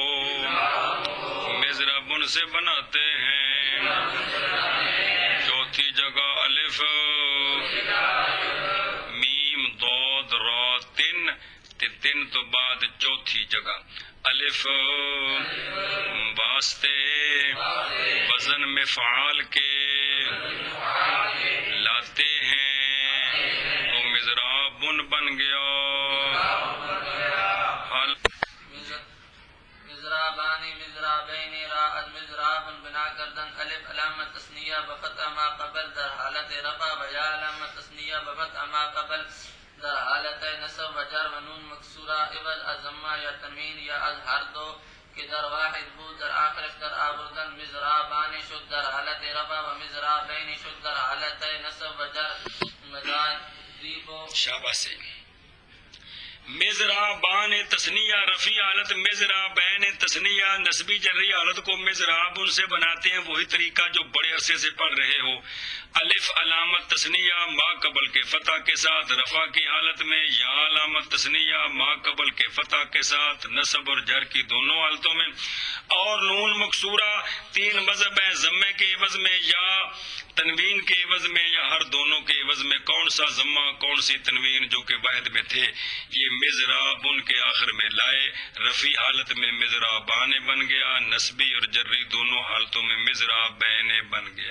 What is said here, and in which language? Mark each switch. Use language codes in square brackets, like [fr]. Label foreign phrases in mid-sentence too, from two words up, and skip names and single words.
[ur] مزرابن سے بناتے ہیں چوتھی جگہ الف میم ضاد را تن تو بعد چوتھی جگہ الف واسطے وزن مفعال کے لاتے ہیں تو مزرابن بن گیا [fa] مزرابانی مزرابین راء مزرابن بنا کردن الف علامت تثنیہ بفتح ما قبل در حالت رفع و یا علامت تثنیہ بفتح ما قبل در حالت نصب و جر و نون مکسورہ عوض از ضمہ یا تنوین یا از ہر دو کہ در واحد بود در آخرش در آوردن مزرابانی شد در حالت رفع و مزرابین شد در حالت نصب و جر مدار ریبو [ur] شاباشی مزرابان تثنیہ رفیع حالت مزرابین تثنیہ نسبی جری حالت کو مزرابن سے بناتے ہیں وہی طریقہ جو بڑے عرصے سے پڑھ رہے ہو الف علامت تثنیہ ما قبل کے فتح کے ساتھ رفع کی حالت میں یا علامت تثنیہ ما قبل کے فتح کے ساتھ نصب اور جر کی دونوں حالتوں میں اور نون مکسورہ 3 مذہب ہیں ضمے کے عوض میں یا تنوین کے عوض میں یا ہر دونوں کے عوض میں کون سا ضمہ کون سی تنوین جو کہ واحد میں تھے یہ مزرابن کے آخر میں لائے رفیع حالت میں مزرابان بن گیا نسبی اور جری دونوں حالتوں میں مزرابین بن گیا